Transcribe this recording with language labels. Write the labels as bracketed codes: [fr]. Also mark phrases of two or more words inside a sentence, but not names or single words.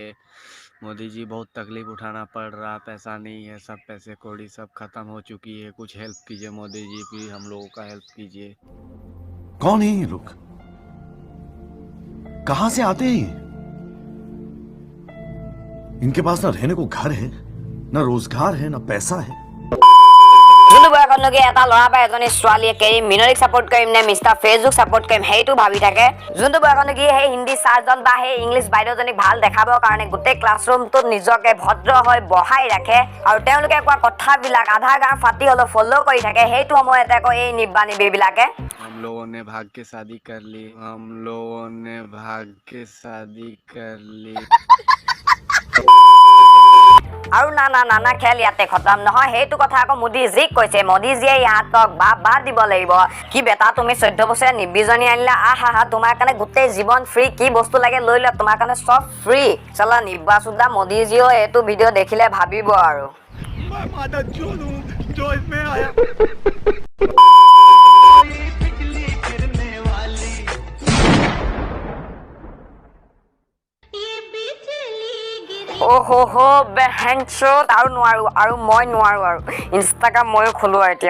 [hi] मोदी जी बहुत तकलीफ उठाना पड़ रहा, पैसा नहीं है, सब पैसे कौड़ी सब खत्म हो चुकी है। कुछ हेल्प कीजिए मोदी जी, प्लीज हम लोगों का हेल्प कीजिए। कौन है ये लोग, कहां से आते हैं ये? इनके पास ना रहने को घर है, ना रोजगार है, ना पैसा है। [as] যোনটো বয়সলৈকে এটা ল'ৰা বা এজনী ছোৱালীয়ে কেৰি মিনৰিক ছাপোৰ্ট কৰিম নে মিষ্টাৰ ফেচবুক ছাপোৰ্ট কৰিম সেইটো ভাবি থাকে। যোনটো বয়সলৈকে সেই হিন্দী ছাৰজন বা সেই ইংলিছ বাইদেউজনীক ভাল দেখাবৰ কাৰণে গোটেই ক্লাছৰুমটোত নিজকে ভদ্ৰ হৈ বহাই ৰাখে আৰু তেওঁলোকে কোৱা কথাবিলাক আধা গাৰ ফাটি হ'লেও ফ'ল' কৰি থাকে। সেইটো সময়তে আকৌ এই নিব্বা নিব্বিবিলাকে [hi] हम लोगों ने भाग के शादी कर ली, हम लोगों ने भाग के शादी कर ली। [as] আৰু নানা খেল ইয়াতে খতম নহয়। সেইটো কথা আকৌ মোদীজীক কৈছে। মোদীজীয়ে ইহঁতক বাহ দিব লাগিব। কি বেটা তুমি 14 বছৰীয়া নিব্বিজনী আনিলা, আহা তোমাৰ কাৰণে গোটেই জীৱন ফ্ৰী, কি বস্তু লাগে লৈ লোৱা, তোমাৰ কাৰণে চব ফ্ৰী। চলা নিব্বা চুদা মোদীজীও এইটো ভিডিঅ' দেখিলে ভাবিব আৰু অ'হ বেহেনচোত আৰু নোৱাৰো আৰু মই নোৱাৰো আৰু ইনষ্টাগ্ৰাম ময়ো খোলো এতিয়া।